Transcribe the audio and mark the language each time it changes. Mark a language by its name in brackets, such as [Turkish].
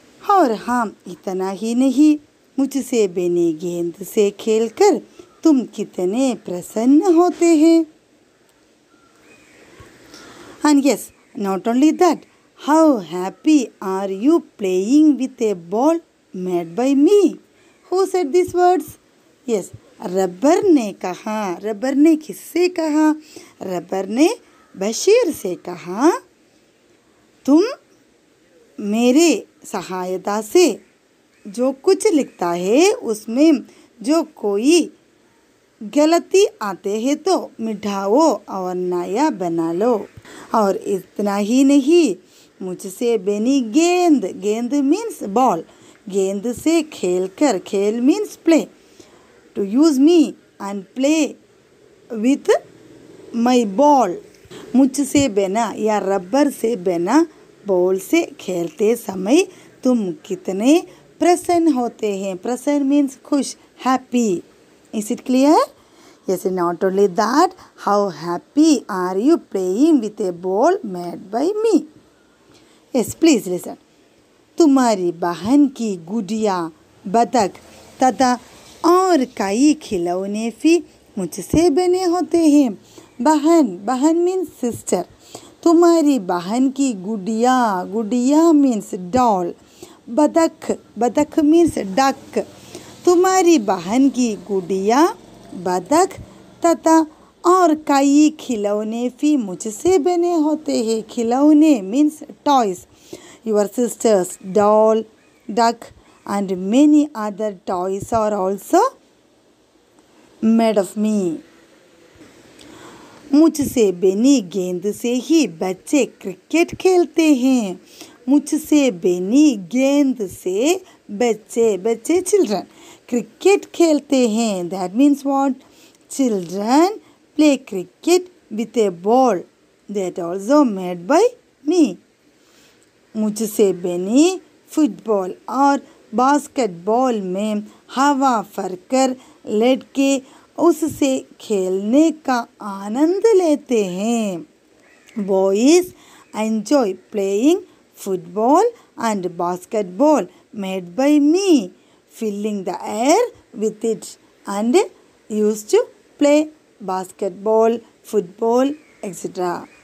[Hindi] और हाँ, इतना ही नहीं, मुझसे बनी गेंद से खेलकर तुम कितने प्रसन्न होते हैं. [English] And yes, not only that, how happy are you playing with a ball made by me? Who said these words? [Hindi] Yes, rubber ने कहा, रबर ने किससे कहा? रबर ने बशीर से कहा, तुम मेरे सहायता से जो कुछ लिखता है उसमें जो कोई गलती आते हैं तो मिटाओ और नया बना लो। और इतना ही नहीं, मुझसे बनी गेंद, गेंद [English] means ball, [Hindi] गेंद से खेल कर, खेल [English] Means play, to use me and play with my ball. [Hindi] मुझसे बना या रबर से बना बॉल से खेलते समय तुम कितने प्रसन्न होते हैं। प्रसन्न [English] means [Hindi] खुश, [English] Happy. Is it clear? Yes, not only that, how happy are you playing with a ball made by me? Yes, please listen. [Hindi] तुम्हारी बहन की गुड़िया, बतख तथा और कई खिलौने भी मुझसे बने होते हैं। बहन, बहन [English] Means sister. [Hindi] तुम्हारी बहन की गुड़िया, गुड़िया [English] Means doll. [Hindi] बतख, बतख [English] Means duck. [Hindi] तुम्हारी बहन की गुड़िया, बतख तथा और कई खिलौने भी मुझसे बने होते हैं। खिलौने [English] Means toys. Your sister's doll, duck and many other toys are also made of me. [Hindi] मुझसे बनी गेंद से ही बच्चे क्रिकेट खेलते हैं। मुझसे बनी गेंद से बच्चे, बच्चे [English] children, [Hindi] क्रिकेट खेलते हैं। [English] That means what? Children play cricket with a ball that also made by me. [Hindi] मुझसे बनी फुटबॉल और बास्केटबॉल में हवा भरकर लड़के उससे खेलने का आनंद लेते हैं। [English] Boys enjoy playing football and basketball made by me, filling the air with it and used to play basketball, football, etc.